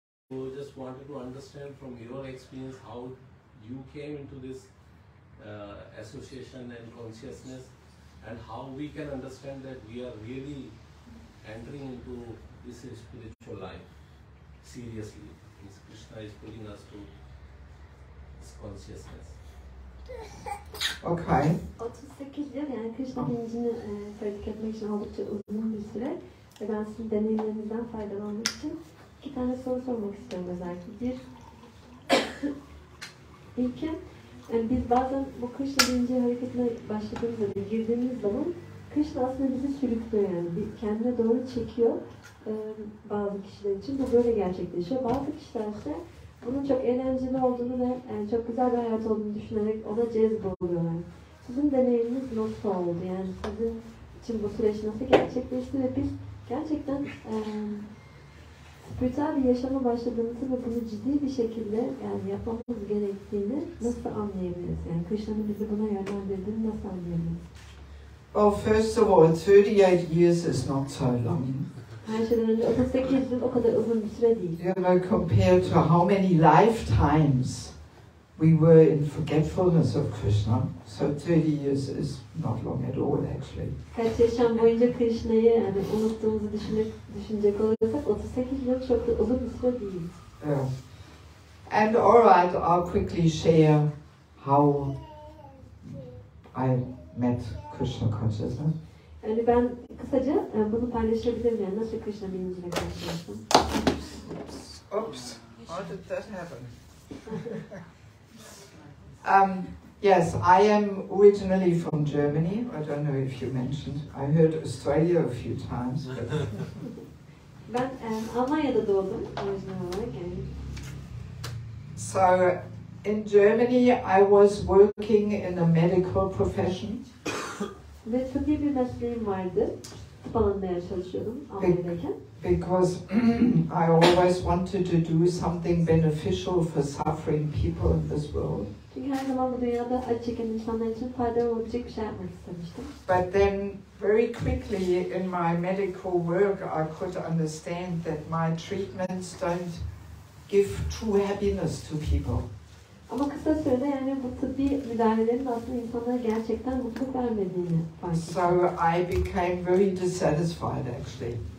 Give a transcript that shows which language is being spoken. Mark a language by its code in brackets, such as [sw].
[en] So just wanted to understand from your experience how you came into this association and consciousness, and how we can understand that we are really entering into this spiritual life seriously. Krishna is putting us to this consciousness. Okay. [tr] 38 yıl yani Krishna bilincini pratik etmek için oldukça uzun bir süre ve ben sizin deneyimlerinizden faydalanmak için iki tane soru sormak istiyorum özellikle. İlki, yani biz bazen bu Krishna bilinci hareketine başladığımızda, girdiğimiz zaman Krishna aslında bizi sürüklüyor, yani kendine doğru çekiyor bazı kişiler için. Bu böyle gerçekleşiyor. Bazı kişiler ise bunun çok eğlenceli olduğunu ve çok güzel bir hayat olduğunu düşünerek ona cezboluyorlar. Sizin deneyiminiz nasıl oldu? Yani sizin için bu süreç nasıl gerçekleşti ve biz gerçekten spiritüel bir yaşama başladığımızı ve bunu ciddi bir şekilde yani yapmamız gerektiğini nasıl anlayabiliriz? Yani Krishna'nın bizi buna yönlendirdiğini nasıl anlayabiliriz? [en] Well, first of all, 38 years is not so long. [tr] Her şeyden önce 38 yıl o kadar uzun bir süre değil. [en] You know, compared to how many lifetimes we were in forgetfulness of Krishna, so 30 years is not long at all, actually. [tr] Kaç yaşam boyunca Krishna'yı yani unuttuğumuzu düşünecek olursak 38 yıl çok da uzun bir süre değil. [en] Yeah. And all right, I'll quickly share how I met Krishna consciousness. [tr] Yani ben kısaca bunu paylaşabilirim, yani nasıl Krishna bilinciyle karşılaştım. [en] Oops, how did that happen? Yes, I am originally from Germany. I don't know if you mentioned. I heard Australia a few times. [tr] Ben Almanya'da doğdum orijinal olarak yani. [en] So in Germany, I was working in a medical profession. [tr] Ve tıbbi bir mesleğim vardı. Tıp alanında çalışıyordum Almanya'dayken. [en] Because I always wanted to do something beneficial for suffering people in this world. [tr] Çünkü her zaman bu dünyada acı çeken insanlar için faydalı olabilecek bir şey yapmak istemiştim. [en] But then very quickly in my medical work I could understand that my treatments don't give true happiness to people. [tr] Ama kısa sürede yani bu tıbbi müdahalelerin aslında insanlara gerçekten mutluluk vermediğini fark ettim. [en] So I became very dissatisfied actually.